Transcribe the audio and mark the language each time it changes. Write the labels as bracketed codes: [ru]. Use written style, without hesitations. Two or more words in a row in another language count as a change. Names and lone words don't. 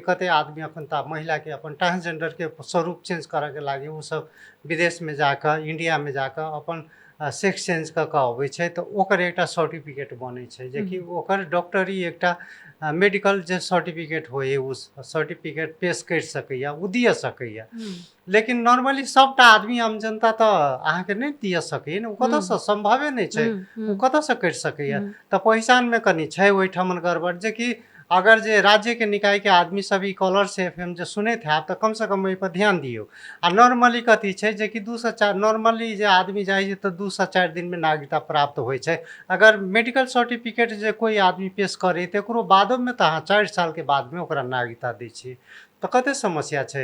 [mai] कते आदमी अपन ता महिला के अपन ट्रांसजेंडर के स्वरूप चेंज करे के लागी वो सब विदेश में जाकर, इंडिया में जाकर अपन सेक्स चेंज क के अबै छै, तो ओकर एकटा सर्टिफिकेट बनै छै जे कि ओकर डॉक्टरी एकटा मेडिकल जे सर्टिफिकेट होय उस सर्टिफिकेट पेश कर सकैया, उ दिए सकैया। लेकिन नॉर्मली सबटा आदमी आम जनता तो अहाँ के नहीं दिए सकै ने, कत से संभवे नहीं छै, उ कत से कर सकैया। तो पहचान में कनी छै ओहिठमन गड़बड़, जे कि अगर जे राज्य के निकाय के आदमी सब ई कलर्स एफएम जो सुने थे तो कम से कम ओहि पर ध्यान दियो। आ नॉर्मली कथी छै जे कि 2 से 4 नॉर्मली जे आदमी जाए तो 2 से 4 दिन में नागरिकता प्राप्त होय छै। अगर मेडिकल सर्टिफिकेट जे कोई आदमी पेश करे तो ओकरो बादो में तो अहाँ 4 साल के बाद में ओकरा नागरिकता दै छी, तो कते समस्या छै।